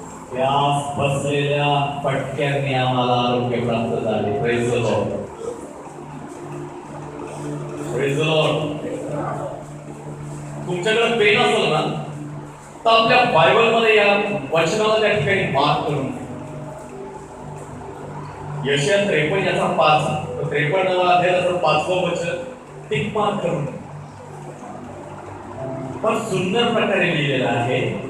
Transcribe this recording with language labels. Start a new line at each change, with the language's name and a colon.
Marathi: त्यास बसलेल्या फटक्याने आम्हाला आरोग्य प्राप्त झाले.
English: Praise the lord, praise the lord.
Marathi: तुमच्याकडे पेन असेल ना, तर आपल्या बायबलमध्ये या वचनाला त्या ठिकाणी मार्क करून यशाया 53 याचा 5, 53वा अध्यायाचं 5वं वचन टिक मार्क करून फार सुंदर प्रकारे लिहिलेलं आहे.